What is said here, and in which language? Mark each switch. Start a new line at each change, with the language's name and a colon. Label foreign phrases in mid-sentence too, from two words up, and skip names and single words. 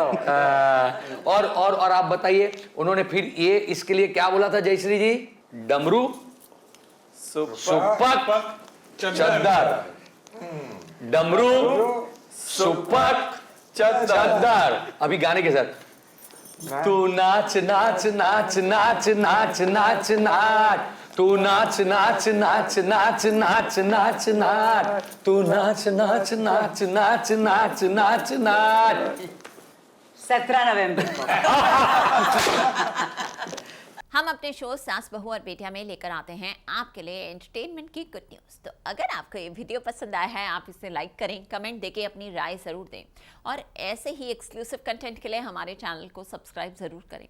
Hindi: और आप बताइए, उन्होंने फिर ये इसके लिए क्या बोला था जयश्री जी? डमरू सुप्पक चद्दर। डमरू सुप्पक चद्दर। अभी गाने के साथ, तू नाच नाच नाच नाच नाच नाच नाच, तू नाच नाच नाच नाच नाच नाच नाच, तू नाच नाच नाच नाच नाच नाच नाच। 17 नवंबर को हम अपने शो सास बहू और बेटियां में लेकर आते हैं आपके लिए एंटरटेनमेंट की
English: good news.
Hindi: तो अगर आपको ये वीडियो पसंद आया है, आप इसे लाइक करें, कमेंट देके अपनी राय ज़रूर दें और ऐसे ही
English: exclusive content
Hindi: के लिए हमारे चैनल को सब्सक्राइब ज़रूर करें।